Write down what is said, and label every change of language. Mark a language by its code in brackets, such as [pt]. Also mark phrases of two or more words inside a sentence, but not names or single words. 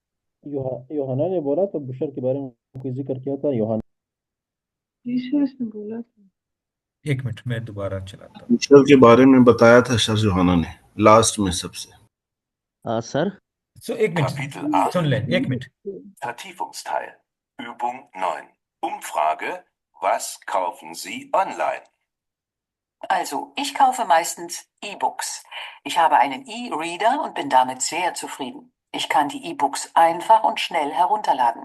[hi] योहाना ने बोला तो बुशर के बारे में कोई जिक्र किया था योहाना। जीसस ने बोला था। एक मिनट, मैं दोबारा चलाता हूँ। ईश्वर के बारे में बताया था सर जोहाना ने लास्ट में सबसे। सर। So, एक मिनट [de] Kapitel [hi] सुन 8, लें, एक मिनट। [de] Vertiefungsteil. Übung 9. Umfrage. Was kaufen Sie online? Also, ich kaufe meistens E-Books. Ich habe einen E-Reader und bin damit sehr zufrieden. Ich kann die E-Books einfach und schnell herunterladen.